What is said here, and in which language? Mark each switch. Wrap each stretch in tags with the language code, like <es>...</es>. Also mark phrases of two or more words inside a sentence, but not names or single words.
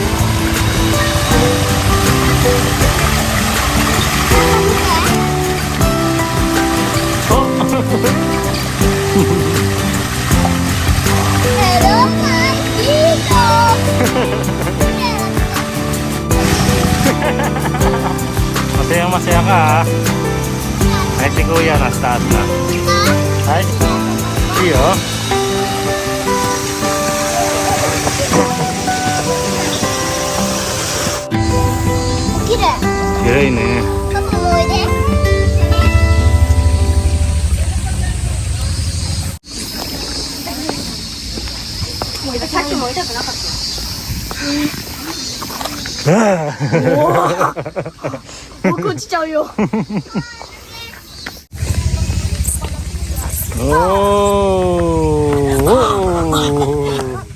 <en>Hello, my Tito!</en> <tl>Masaya ka ha. Ay si Kuya nasa taas na. Ay. Iyo.</tl> <id>Kira, Kira ini. kamu mau deh?</id> <tl>Huwag 진짜 yo. Oh.</tl>